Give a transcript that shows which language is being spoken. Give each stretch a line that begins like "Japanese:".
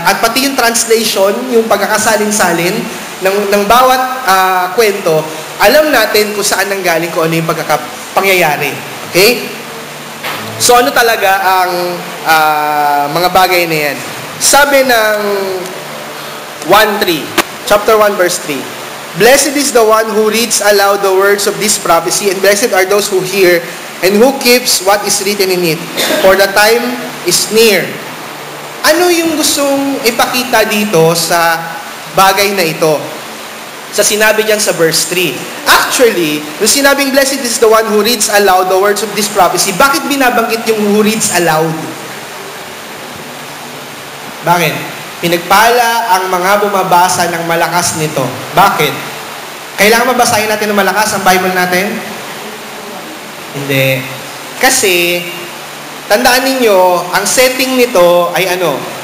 Filipino: At pati yung translation, yung pagkakasalin-salin ng bawat kwento, alam natin kung saan nanggaling, kung ano yung pangyayari. Okay? So ano talaga ang mga bagay na yan? Sabi ng 1:3, chapter 1 verse 3.
English: Blessed is the one who reads aloud the words of this prophecy, and blessed are those who hear and who keeps what is written in it, for the time is near.
Filipino: Ano yung gustong ipakita dito sa bagay na ito? Sa sinabi diyan sa verse 3.
English: Actually,
Filipino: yung sinabing
English: blessed is the one who reads aloud the words of this prophecy,
Filipino: bakit binabanggit yung
English: who reads aloud?
Filipino: Bakit? Pinagpala ang mga bumabasa ng malakas nito. Bakit? Kailangan mabasahin natin ng malakas ang Bible natin? Hindi. Kasi, tandaan ninyo, ang setting nito ay ano?